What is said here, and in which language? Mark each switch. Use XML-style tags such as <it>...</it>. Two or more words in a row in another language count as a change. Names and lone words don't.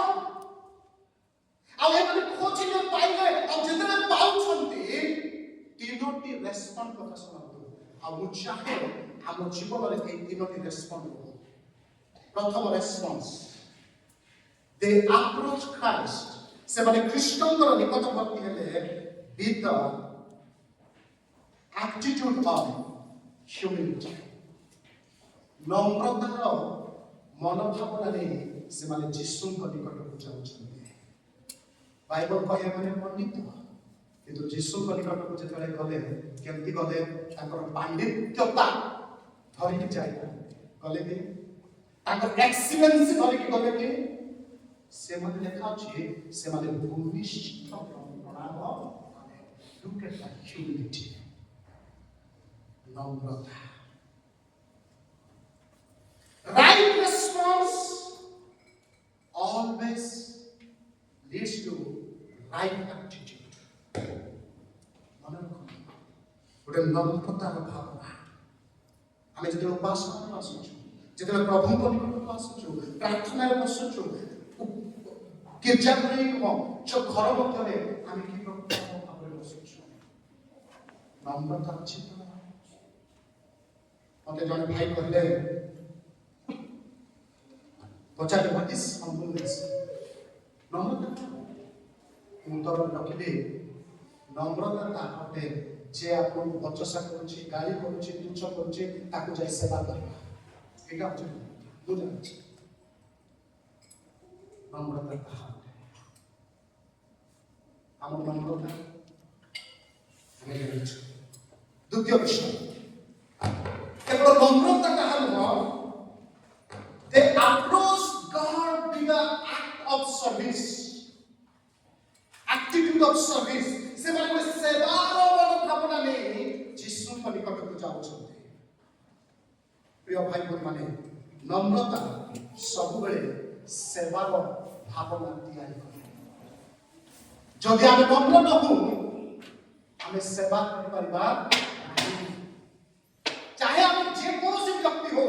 <or>ଆଉ ଏମାନେ ଖୋଜିଲେ ପାଇଲେ, ଆଉ ଯେତେବେଳେ ପାଉଛନ୍ତି ତିନୋଟି ରେସ୍ପଣ୍ଡ କଥା ଶୁଣନ୍ତୁ। ଆଉ ମୁଁ ଚାହେଁ ଆମ ଜୀବନରେ এই ତିନୋଟି ରେସ୍ପଣ୍ଡ ହବ।</or> <en>ପ୍ରଥମ response, they approach Christ.</en> <or>ସେମାନେ ଖ୍ରୀଷ୍ଟଙ୍କର ନିକଟବର୍ତ୍ତୀ ହେଲେ</or> <en>with the attitude of humility।</en> <or>ନମ୍ରତାର ମନୋଭାବନା ନେଇ ସେମାନେ ଯୀଶୁଙ୍କ ନିକଟକୁ ଯାଉଛନ୍ତି। ବାଇବଲ କହେ ମାନେ ପଣ୍ଡିତ, କିନ୍ତୁ ଯୀଶୁଙ୍କ ନିକଟକୁ ଯେତେବେଳେ ଗଲେ କେମିତି ଗଲେ? ତାଙ୍କର ପାଣ୍ଡିତ୍ୟତା ଧରିକି ଯାଇଥାନ୍ତି। ଗଲେ କି ତାଙ୍କର ଏକ୍ସିଲେନ୍ସ ଧରିକି ଗଲେ କି? ସେମାନେ ଲେଖା ଅଛି ସେମାନେ ଭୂମିଷ୍ଠ ପ୍ରଣାମ କଲେ।</or> <en>Look at that humility, ନମ୍ରତା। Right response always leads to right attitude।</en> <or>ମନେ ରଖନ୍ତୁ, ଗୋଟେ ନମ୍ରତାର ଭାବନା। ଆମେ ଯେତେବେଳେ ଉପାସନାରେ ଆସୁଛୁ, ଯେତେବେଳେ ପ୍ରଭୁଙ୍କ ନିକଟକୁ ଆସୁଛୁ, ପ୍ରାର୍ଥନାରେ ବସୁଛୁ, ଗୀର୍ଜାରେ ଘର ମଧ୍ୟରେ ଆମେ କି ଭାବରେ ବସୁଛୁ? ନମ୍ରତା ଅଛି ତ? ମତେ ଜଣେ ଭାଇ କହିଲେ, ପଚାରିଲେ</or> <en>what is humbleness?</en> <or>ନମ୍ରତା। ମୁଁ ତ ରଖିଲି ନମ୍ରତା ଅଟେ ଯେ ଆପଣଙ୍କୁ ବଚସା କରୁଛି, ଗାଳି କରୁଛି, ତୁଚ୍ଛ କରୁଛି, ତାକୁ ଯାଇ ସେବା କରିବା। ଏଇଟା ହଉଛି ମୁଁ ଜାଣିଛି ନମ୍ରତା ତାହା ଅଟେ। ଆମ ନମ୍ରତା ଆମେ ଜାଣିଛୁ। ଦ୍ୱିତୀୟ ବିଷୟ, କେବଳ ନମ୍ରତା ତାହା ନୁହଁ,</or> <en>they approach God with the act of service, attitude of service।</en> <or>ସେମାନେ ସେବାର ମନୋଭାବନା ନେଇ ଯୀଶୁଙ୍କ ନିକଟକୁ ଯାଉଛନ୍ତି। ପ୍ରିୟ ଭାଇ ଭଉଣୀମାନେ, ନମ୍ରତା ସବୁବେଳେ ସେବାର ଭାବନା ତିଆରି କରେ। ଯଦି ଆମେ ନମ୍ର ନହୁ, ଆମେ ସେବା କରିପାରିବା ନାହିଁ, ଚାहे ଆମେ ଯେକୌଣସି ବ୍ୟକ୍ତି ହଉ।</or>